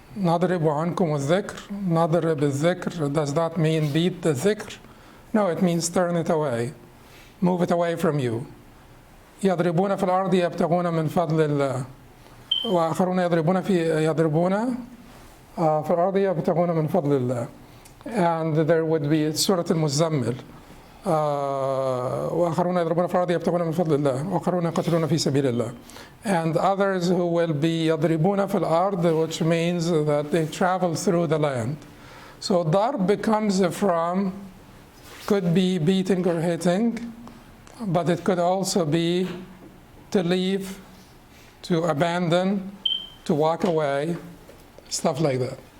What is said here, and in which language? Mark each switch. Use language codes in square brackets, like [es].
[ar] نضرب عنكم الذكر, نضرب الذكر, [en] does that mean beat the dhikr? No, it means turn it away, move it away from you. [ar] يضربون في الأرض يبتغون من فضل الله وآخرون يضربون في الأرض يبتغون من فضل الله. [en] And there would be Surah al-Muzammil. [ar] وآخرون يضربون في الأرض يبتغون من فضل الله وآخرون يقتلون في سبيل الله. [en] And others who will be [ar] يضربون في الأرض, [en] which means that they travel through the land. So darb becomes from, could be beating or hitting, but it could also be to leave, to abandon, to walk away, stuff like that.